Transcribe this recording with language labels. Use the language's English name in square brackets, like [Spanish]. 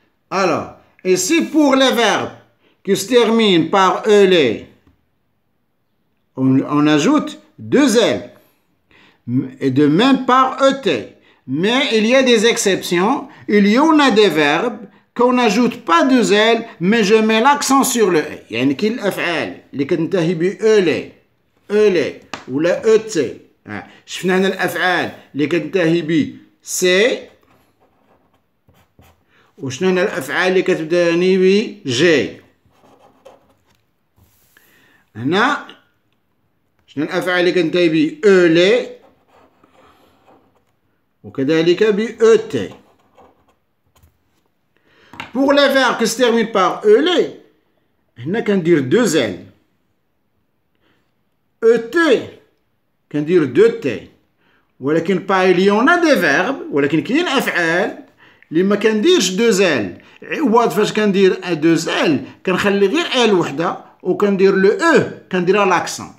[French] Alors, et si pour les verbes qui se terminent par ELE, on ajoute deux L, et de même par ET. Mais il y a des exceptions. Il y en a des verbes qu'on n'ajoute pas deux L, mais je mets l'accent sur le E. [Arabic] يعني كل الأفعال اللي كتنتهي ب ELE ولا ET. شفنا هنا الأفعال اللي كتنتهي ب C. وشنو هنا الأفعال اللي كتبدأني ب G. هنا شنو الأفعال اللي كتنتهي ب ELE وكذلك ب ET. [French] Pour les verbes qui se terminent par ELE, [Arabic] هنا كندير [French] deux L. ET [Arabic] كندير [French] deux T. [Arabic] ولكن [French] il y en a des verbes [Arabic] ولكن كاين أفعال اللي ما كنديرش [French] deux L. [Arabic] عوض فاش كندير [French] deux L [Arabic] كنخلي غير L وحدة وكندير لو E كنديرها لاكسون.